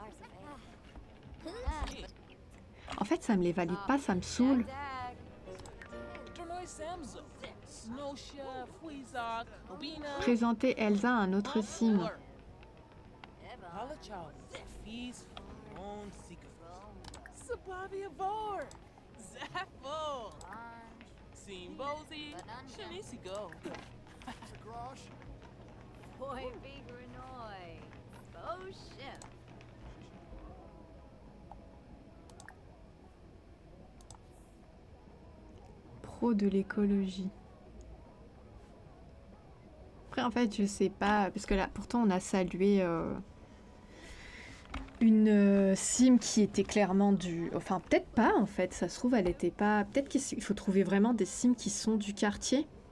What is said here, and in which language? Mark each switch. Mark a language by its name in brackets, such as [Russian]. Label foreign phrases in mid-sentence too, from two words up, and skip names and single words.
[French] En fait, ça me les valide pas, ça me saoule. Dronoy Samzo. Snow Chef, Weezak, Obina. Présenter Elsa à un autre sim. Halachow. Fees, Ron Seeker. Sabavi Avar. Zaffo. Simbozi. Shanisi Go. Boy, big Renoy. [English] Oh, shit. [French] Pro de l'écologie. Après, en fait, je sais pas, parce que là, pourtant, on a salué une sim qui était clairement du... Enfin, peut-être pas, en fait, ça se trouve, elle était pas... Peut-être qu'il faut trouver vraiment des sims qui sont du quartier.